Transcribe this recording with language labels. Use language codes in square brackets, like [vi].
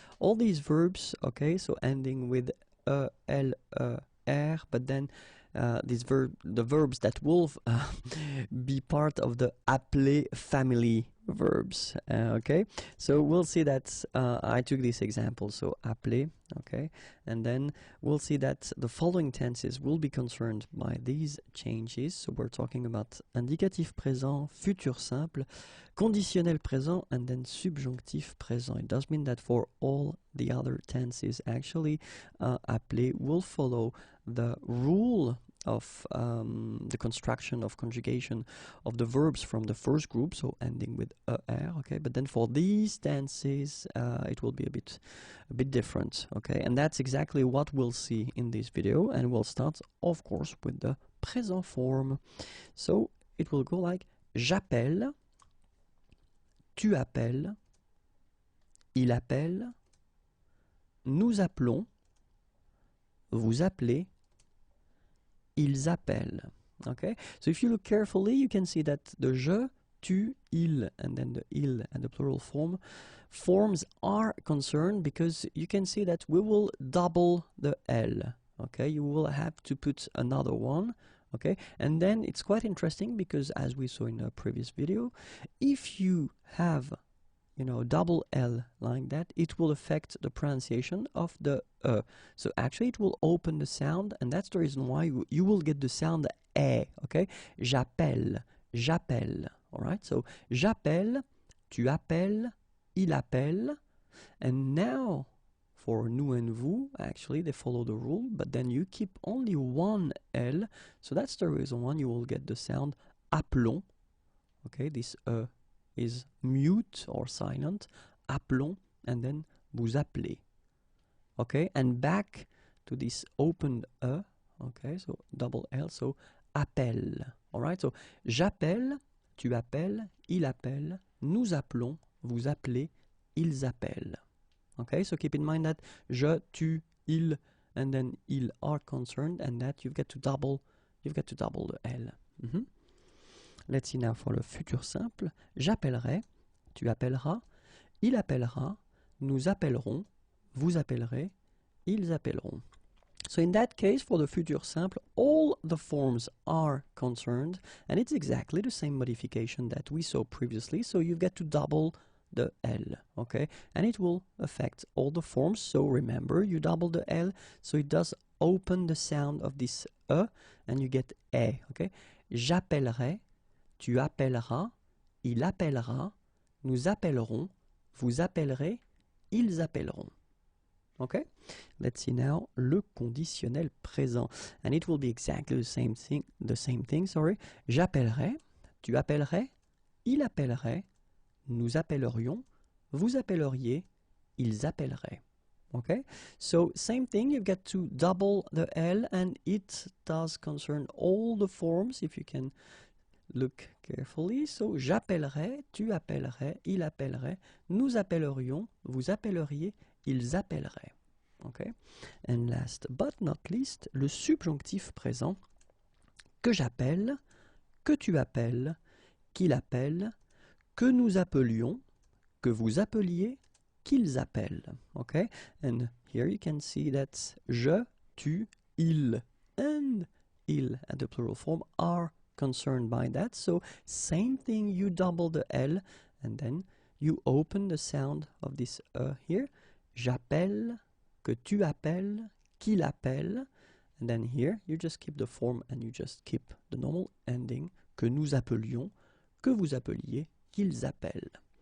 [en] All these verbs, okay, so ending with e, l, e, r, but then the verbs that will be part of the appeler family verbs, okay? So we'll see that I took this example, so appeler, okay? And then we'll see that the following tenses will be concerned by these changes. So we're talking about indicatif présent, futur simple, conditionnel présent, and then subjonctif présent. It does mean that for all the other tenses, actually, appeler will follow the rule of the construction of conjugation of the verbs from the first group, so ending with er, okay? But then for these tenses, it will be a bit different, okay? And that's exactly what we'll see in this video, and we'll start, of course, with the present form. So it will go like [fr] j'appelle, tu appelles, il appelle, nous appelons, vous appelez, ils appellent. [en] Okay, so if you look carefully, you can see that the je, tu, il, and then the il and the plural forms are concerned, because you can see that we will double the l. Okay, you will have to put another one. Okay, and then it's quite interesting, because as we saw in the previous video, if you have double L like that, it will affect the pronunciation of the E. So actually it will open the sound, and that's the reason why you will get the sound E, okay? [fr] J'appelle, j'appelle, [en] all right? [fr] So j'appelle, tu appelles, il appelle, [en] and now For nous and vous, actually, they follow the rule, but then you keep only one L, so that's the reason why you will get the sound appelons. Okay, this is mute or silent, appelons, and then [fr] vous appelez. [en] Okay, and back to this open okay, so double L, so appelle. [fr] Alright, so j'appelle, tu appelles, il appelle, nous appelons, vous appelez, ils appellent. [en] Okay, so keep in mind that je, tu, il, and then ils are concerned, and that you've got to double the L. Let's see now for le futur simple. [fr] J'appellerai, tu appelleras, il appellera, nous appellerons, vous appellerez, ils appelleront. [en] So in that case, for the future simple, all the forms are concerned, and it's exactly the same modification that we saw previously, so you've got to double the L, okay? And it will affect all the forms, so remember, you double the L, so it does open the sound of this and you get E, okay? [fr] J'appellerai, tu appelleras, il appellera, nous appellerons, vous appellerez, ils appelleront. [en] Okay, let's see now le conditionnel présent, and it will be exactly the same thing. Sorry, [fr] j'appellerai, tu appellerais, il appellerait, nous appellerions, vous appelleriez, ils appelleraient. [en] Okay, so same thing. You've got to double the L, and it does concern all the forms. If you can look carefully, so [fr] j'appellerai, tu appellerais, il appellerait, nous appellerions, vous appelleriez, ils appelleraient. Okay? [en] And last but not least, [fr] le subjonctif présent, que j'appelle, que tu appelles, qu'il appelle, que nous appelions, que vous appeliez, qu'ils appellent. [en] Okay? And here you can see that je, tu, il, and il, at the plural form, are concerned by that. So same thing, you double the L, and then you open the sound of this here. [fr] J'appelle, que tu appelles, qu'il appelle, [en] and then here you just keep the form and you just keep the normal ending, [fr] que nous appelions, que vous appeliez, qu'ils appellent.